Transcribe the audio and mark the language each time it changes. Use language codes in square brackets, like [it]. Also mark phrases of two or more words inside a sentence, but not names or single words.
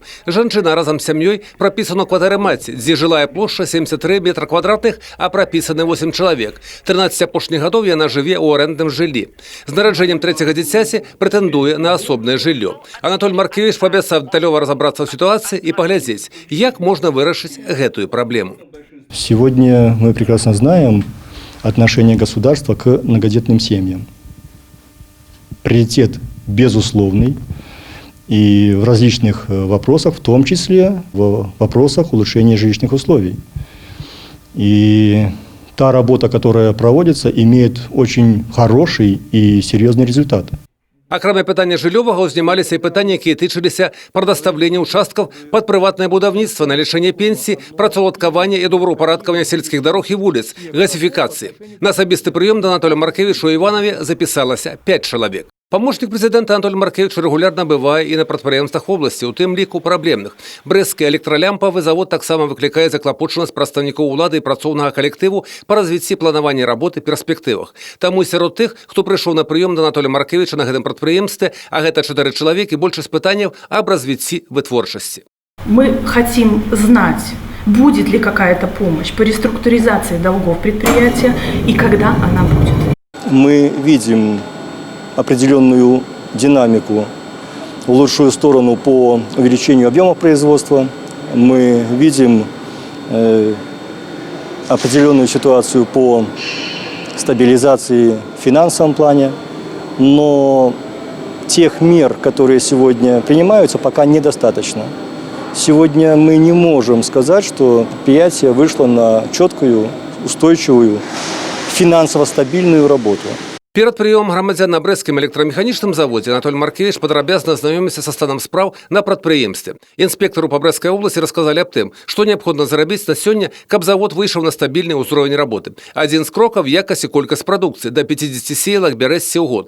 [be] Жанчына разам з сям'ёй прапісана ў кватэры маці, дзе жылая плошча 73 метра квадратных, а прапісаны 8 чалавек. 13 апошніх гадоў яна жыве ў арэндным жыллі. З нараджэннем трэцяга дзіцяці прэтэндуе на асобнае жыллё. Анатоль Маркевіч паабяцаў дэталёва разабрацца ў сітуацыі і паглядзець, як можна вырашыць гэтую праблему. [ru] Сегодня мы прекрасно знаем отношение государства к многодетным семьям. Приоритет безусловный и в различных вопросах, в том числе в вопросах улучшения жилищных условий. И та работа, которая проводится, имеет очень хороший и серьезный результат. [be] Акрамя пытання жыллёвага ўзнімаліся і пытанні, якія тычыліся прадастаўлення ўчасткаў пад прыватнае будаўніцтва, налічэнне пенсій, працаўладкавання і добраўпарадкавання сельскіх дарог і вуліц, гасіфікацыі. На асабісты прыём да Анатоля Маркевіча ў Іванаве запісалася 5 чалавек. Памочнік прэзідэнта Анатоль Маркевіч рэгулярна бывае і на прадпрыемствах вобласці, у тым ліку праблемных. Брэсцкі электралямпавы завод таксама выклікае заклапочанасць прадстаўнікоў улады і працоўнага калектыву па развіцці планавання работы перспектывах. Таму сярод тых, хто прыйшоў на прыём да Анатоля Маркевіча на гэтым прадпрыемстве, а гэта 4 чалавекі, большасць пытанняў аб развіцці вытворчасці. [ru] Мы хотим знать, будет ли какая-то помощь по реструктуризации долгов предприятия и когда она будет. Мы видим определенную динамику в лучшую сторону по увеличению объема производства. Мы видим определенную ситуацию по стабилизации в финансовом плане, но тех мер, которые сегодня принимаются, пока недостаточно. Сегодня мы не можем сказать, что предприятие вышло на четкую, устойчивую, финансово стабильную работу. [be] Перад прыёмам грамадзян на брэсцкім электрамеханічным заводзе Анатоль Маркевіч падрабязна азнаёміўся са станам спраў на прадпрыемстве. Інспектару па Брэсцкай обласці расказалі аб тым, што неабходна зрабіць на сёння, каб завод выйшаў на стабільны ўзровень работы. Адзін з крокаў якасць і колькасць прадукцыі да 50 сеялак бярэзся ў год.